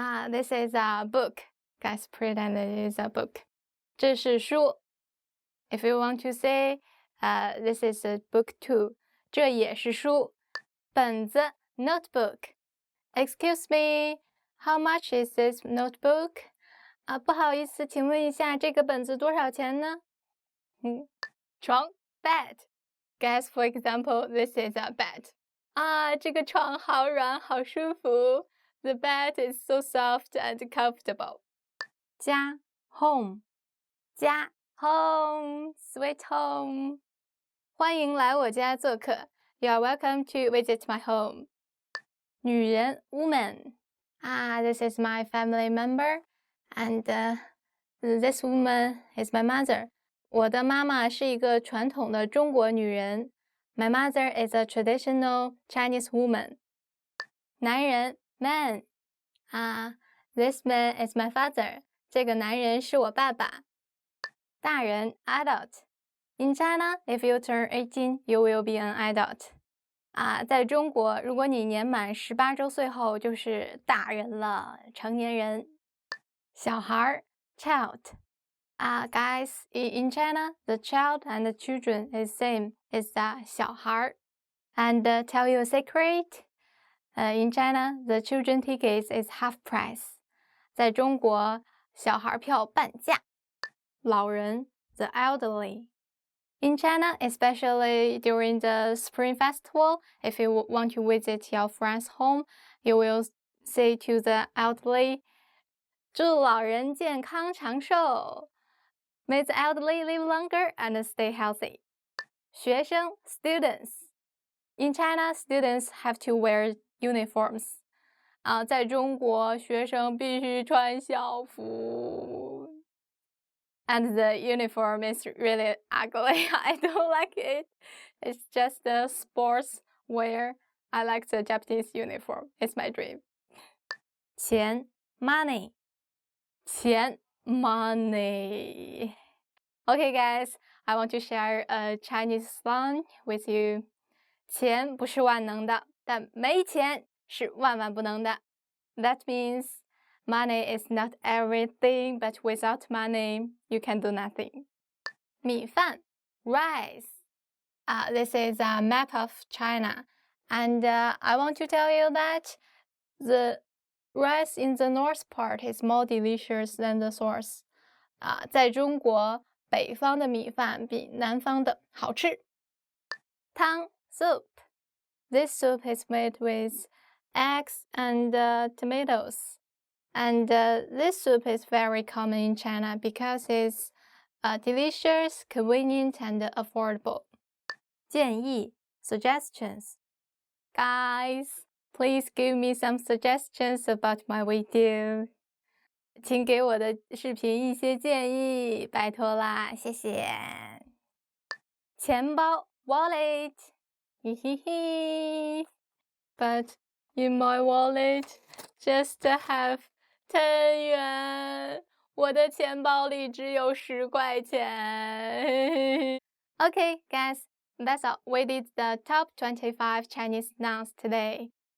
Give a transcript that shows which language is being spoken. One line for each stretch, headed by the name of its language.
English: This is a book. Guys, pretend it is a book.
Chinese: 这是书。
English: If you want to say, this is a book too.
Chinese: 这也是书。
English: 本子 notebook. Excuse me, how much is this notebook?
Chinese: 不好意思，请问一下这个本子多少钱呢？床 bed.
English: Guys, for example, this is a bed.
Chinese: 这个床好软，好舒服。
English: The bed is so soft and comfortable. 家 home. 家 home, sweet home.
Chinese: 欢迎来我家做客。
English: You are welcome to visit my home. 女人 woman. This is my family member, and this woman is my mother.
Chinese: 我的妈妈是一个传统的中国女人。
English: My mother is a traditional Chinese woman. 男人 man. This man is my father.
Chinese: 这个男人是我爸爸。
English: 大人 adult. In China, if you turn 18, you will be an adult.
Chinese: 在中国，如果你年满18周岁后，就是大人了，成年人。小孩儿 child.
English: Guys, in China, the child and the children is same. It's 小孩儿。And tell you a secret. In China, the children tickets is half price.
Chinese: 在中国，小孩票半价。
English: 老人 the elderly. In China, especially during the Spring Festival, if you want to visit your friend's home, you will say to the elderly,
Chinese: 祝老人健康长寿.
English: May the elderly live longer and stay healthy. 学生 students. In China, students have to wear uniforms.
Chinese: 在中国，学生必须穿校服。
English: And the uniform is really ugly. I don't like it. It's just a sports wear. I like the Japanese uniform. It's my dream.
Chinese: 钱 money. 钱 money.
English: Okay, guys, I want to share a Chinese slang with you.
Chinese: 钱不是万能的，但没钱是万万不能的。
English: That means money is not everything, but without money, you can do nothing. 米饭 rice. This is a map of China, and I want to tell you that the rice in the north part is more delicious than the south.
Chinese: 在中国，北方的米饭比南方的好吃。汤 soup.
English: This soup is made with eggs and tomatoes. And this soup is very common in China because it's delicious, convenient, and affordable. 建议 suggestions. Guys, please give me some suggestions about my video.
Chinese: 请给我的视频一些建议，拜托啦，谢谢。钱包 wallet. 嘿嘿嘿。
English: But in my wallet, just have 10元.
Chinese: 我的钱包里只有10块钱.
English: Okay, guys, that's all. We did the top 25 Chinese nouns today.